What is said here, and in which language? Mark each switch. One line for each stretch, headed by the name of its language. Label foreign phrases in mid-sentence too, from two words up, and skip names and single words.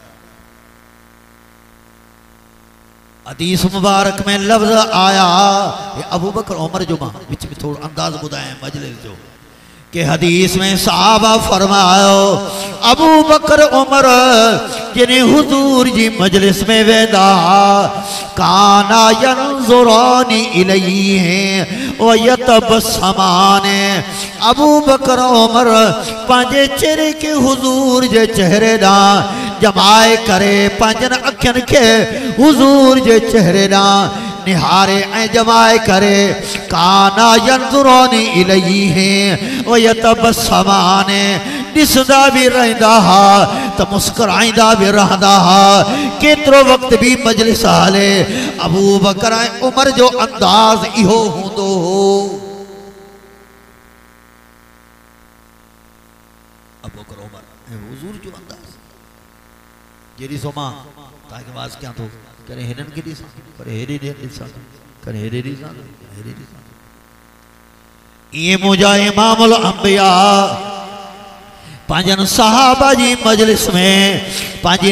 Sindhi: हदीस मुबारक में लफ्ज़ आया ये अबू बकर उमर जो मां विच में थोड़ो अंदाज ॿुधायां मजलिस जो कि हदीस में साहबा फरमायो अबू बकर उमर जिन्हें हुजूर जी मजलिस में वेंदा
Arabic: كانا ينظران إليه ويتبسمان
Sindhi: अबू बकर उमर पंहिंजे चेहरे के हुजूर जे चेहरे ॾांहुं जमाए करे पंहिंजनि अखियुनि खे हुजूर जे चेहरे ॾांहुं निहारे ऐं जमाए करे
Arabic: كانا ينظران إليه ويتبسمان
Sindhi: ॾिसंदा भी रहंदा हा त मुस्कुराईंदा भी रहंदा हा केतिरो वक्त भी मजलिस हले अबू बकर ऐं उमर जो अंदाज इहो हूंदो हो। अबू बकर उमर ऐं हुजूर जो अंदाज जहिड़ी सो मां तव्हांखे वाज़ कयां थो करे हिननि खे ॾिसां करे हेॾे ॾिसां करे हेॾे ॾिसां हेॾे ॾिसां इहे मुंहिंजा इमामुल अंबिया पंहिंजनि सहाबा जी मजलिस में पंहिंजी